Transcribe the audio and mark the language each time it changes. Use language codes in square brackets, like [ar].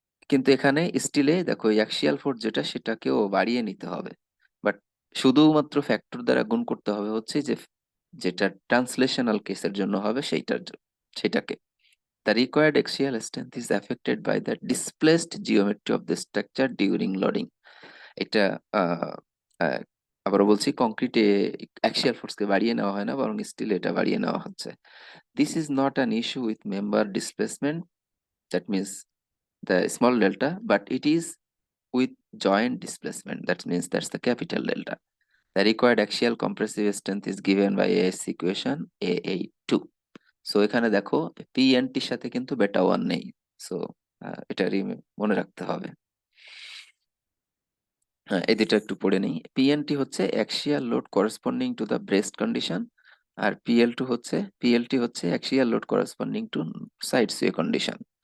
[bn] কিন্তু এখানে স্টিলে দেখো অ্যাক্সিয়াল ফোর্স যেটা সেটাকেও বাড়িয়ে নিতে হবে, বাট শুধুমাত্র ফ্যাক্টর দ্বারা গুণ করতে হবে হচ্ছে যে যেটা ট্রান্সলেশনাল কেসের জন্য হবে সেটাকে। [en] The required axial strength is affected by the displaced geometry of the structure during loading। [bn] এটা আহ, আহ, আবারও বলছি, কংক্রিটে অ্যাক্সিয়াল ফোর্সকে বাড়িয়ে নেওয়া হয় না, বরং স্টিল এটা বাড়িয়ে নেওয়া হচ্ছে। [en] This is not an issue with member displacement, that means the small delta, but it is with joint displacement, that means that's the capital delta. The required axial compressive strength is given by AS equation AA2। [bn] So এখানে দেখো পিএনটির সাথে কিন্তু বেটা one নেই, so এটা মনে রাখতে হবে। হ্যাঁ এই দুটো একটু পড়ে নেই। পিএনটি হচ্ছে [en] axial load corresponding to the braced condition, [bn] আর PLT হচ্ছে [en] Axial load corresponding to side sway condition.